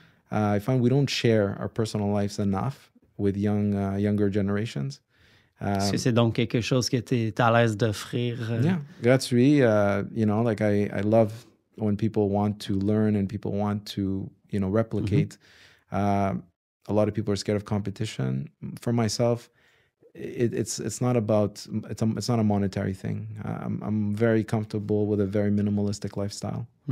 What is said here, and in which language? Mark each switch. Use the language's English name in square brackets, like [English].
[English] I find we don't share our personal lives enough with younger generations. [French] Est-ce que c'est donc quelque chose que tu es à l'aise d'offrir? [English] Yeah, gratuit. Like I love when people want to learn and people want to, replicate. A lot of people are scared of competition. For myself, it's not about it's not a monetary thing. I'm very comfortable with a very minimalistic lifestyle,